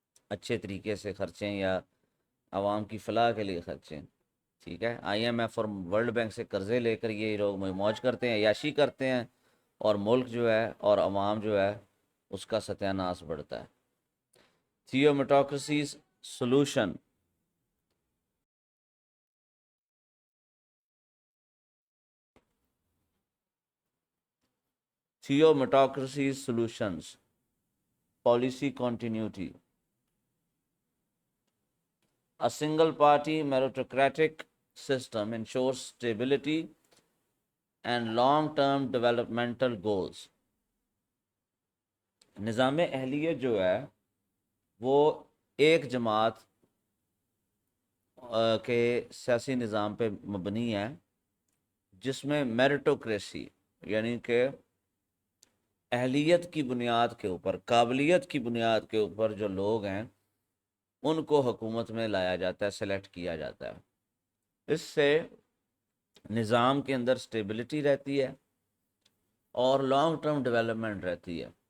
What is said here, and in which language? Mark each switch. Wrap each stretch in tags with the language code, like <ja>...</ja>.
<ur>اچھے طریقے سے خرچیں یا عوام کی فلاح کے لیے خرچیں، ٹھیک ہے۔ IMF اور ورلڈ بینک سے قرضے لے کر یہ لوگ موج کرتے ہیں، عیاشی کرتے ہیں، اور ملک جو ہے اور عوام جو ہے اس کا ستیہ ناش بڑھتا ہے۔</ur> <en>Theometocracies solution. Theometocracy's solutions. Policy continuity. A single party meritocratic system ensures stability and long-term developmental goals.</en> <ur>نظام اہلیت جو ہے وہ ایک جماعت کے سیاسی نظام پہ مبنی ہے جس میں میرٹوکریسی یعنی کہ اہلیت کی بنیاد کے اوپر، قابلیت کی بنیاد کے اوپر جو لوگ ہیں ان کو حکومت میں لایا جاتا ہے، سلیکٹ کیا جاتا ہے۔ اس سے نظام کے اندر سٹیبلٹی رہتی ہے اور لانگ ٹرم ڈیولپمنٹ رہتی ہے۔</ur>